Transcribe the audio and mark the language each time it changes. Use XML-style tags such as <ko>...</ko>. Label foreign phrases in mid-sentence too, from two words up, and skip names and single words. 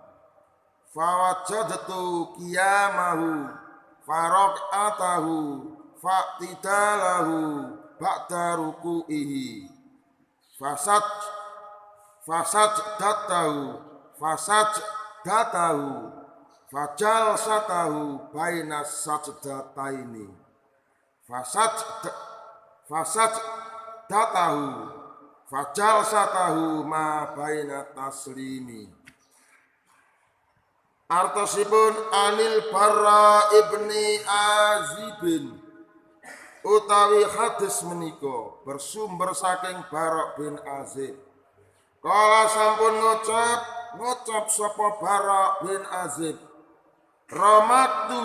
<ar>فوجدت قيامه فركعته فاعتداله بعد ركوعه فسجدته فجلسته بين السجدتين فسجدته فجلسته ما بين التسليم.</ar> <jv>Artosipun anil Barra ibni Azibin utawi hadis menika bersumber saking Barra bin Azib. Kala sampun ngucap sapa Barra bin Azib, Romaktu</jv>